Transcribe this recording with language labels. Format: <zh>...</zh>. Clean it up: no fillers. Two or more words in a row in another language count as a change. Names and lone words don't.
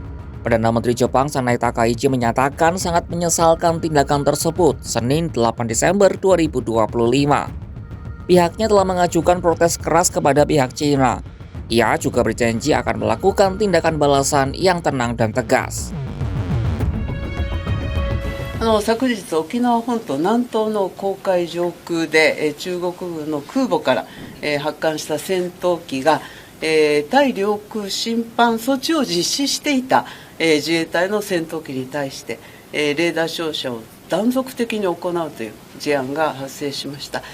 <id>Perdana Menteri Jepang Sanai Takaichi menyatakan sangat menyesalkan tindakan tersebut Senin 8 Desember 2025. Pihaknya telah mengajukan protes keras kepada pihak Cina. Ia juga berjanji akan melakukan tindakan balasan yang tenang dan tegas.</id> <ja>昨日、沖縄本島南東の公海上空で、中国軍の空母から、発艦した戦闘機が、対領空侵犯措置を実施していた、自衛隊の戦闘機に対して、レーダー照射を断続的に行うという事案が発生しました。</ja>